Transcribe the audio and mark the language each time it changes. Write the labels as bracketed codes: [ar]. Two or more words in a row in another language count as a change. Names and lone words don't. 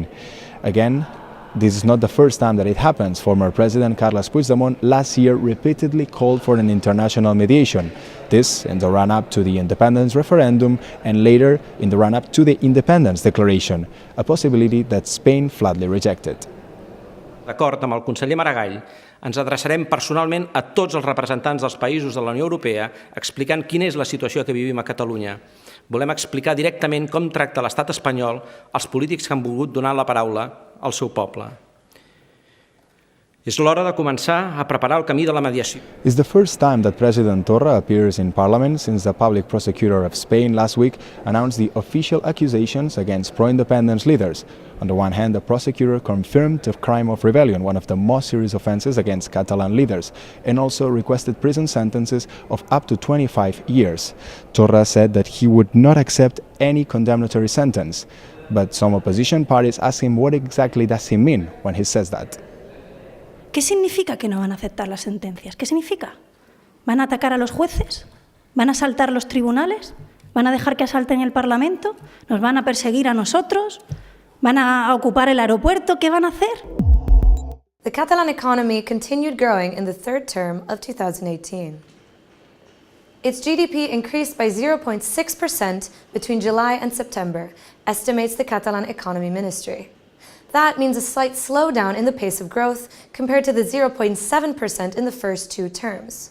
[en] Again, this is not the first time that it happens. Former President Carles Puigdemont last year repeatedly called for an international mediation. This in the run-up to the independence referendum and later in the run-up to the independence declaration, a possibility that Spain flatly rejected. [ca] D'acord amb el conseller Maragall, ens adreçarem personalment a tots els representants dels països de la Unió Europea explicant quina és la situació que vivim a Catalunya. Volem explicar directament com tracta l'estat espanyol els polítics que han volgut donar la paraula al seu poble. És l'hora de començar a preparar el camí de la mediació. [en] It's the first time that President Torra appears in Parliament since the public prosecutor of Spain last week announced the official accusations against pro-independence leaders. On the one hand, the prosecutor confirmed the crime of rebellion, one of the most serious offenses against Catalan leaders, and also requested prison sentences of up to 25 years. Torra said that he would not accept any condemnatory sentence, but some opposition parties asked him what exactly does he mean when he says that. [es] ¿Qué significa que no van a aceptar las sentencias? ¿Qué significa? ¿Van a atacar a los jueces? ¿Van a asaltar los tribunales? ¿Van a dejar que asalten el Parlamento? ¿Nos van a perseguir a nosotros? ¿Van a ocupar el aeropuerto? ¿Qué van a hacer? [en] The Catalan economy continued growing in the third term of 2018. Its GDP increased by 0.6% between July and September, estimates the Catalan Economy Ministry. That means a slight slowdown in the pace of growth compared to the 0.7% in the first two terms.